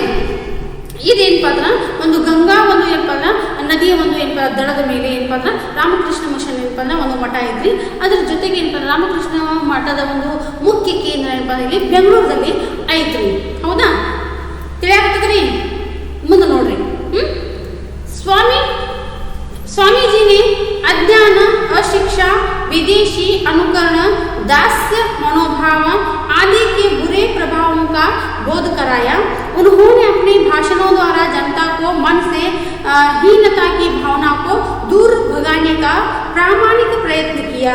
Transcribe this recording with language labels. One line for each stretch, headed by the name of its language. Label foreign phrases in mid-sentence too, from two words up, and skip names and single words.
Kannada: ಇದೇನಪ್ಪ ಅಂದ್ರೆ ಒಂದು ಗಂಗಾ ಒಂದು ಏನಪ್ಪ ಅಂದ್ರೆ ನದಿಯ ಒಂದು ಏನಪ್ಪ ದಡದ ಮೇಲೆ ಏನಪ್ಪ ಅಂದ್ರೆ ರಾಮಕೃಷ್ಣ ಮಿಷನ್ ಏನಪ್ಪ ಅಂದ್ರೆ ಒಂದು ಮಠ ಐತ್ರಿ. ಅದ್ರ ಜೊತೆಗೆ ಏನಪ್ಪ ಅಂದ್ರೆ ರಾಮಕೃಷ್ಣ ಮಠದ ಒಂದು ಮುಖ್ಯ ಕೇಂದ್ರ ಏನಪ್ಪ ಅಂದ್ರೆ ಇಲ್ಲಿ ಬೆಂಗಳೂರಲ್ಲಿ ಐತ್ರಿ. ಹೌದಾ, ತಿಳಿಯಾಗ್ತದ್ರಿ. ಮುಂದೆ ನೋಡ್ರಿ.
Hindi: स्वामी जी ने अज्ञान, अशिक्षा, विदेशी अनुकरण, दास्य मनोभाव आदि के बुरे प्रभावों का बोध कराया। उन्होंने अपने भाषणों द्वारा जनता को मन से हीनता की भावना को दूर भगाने का प्रामाणिक प्रयत्न किया।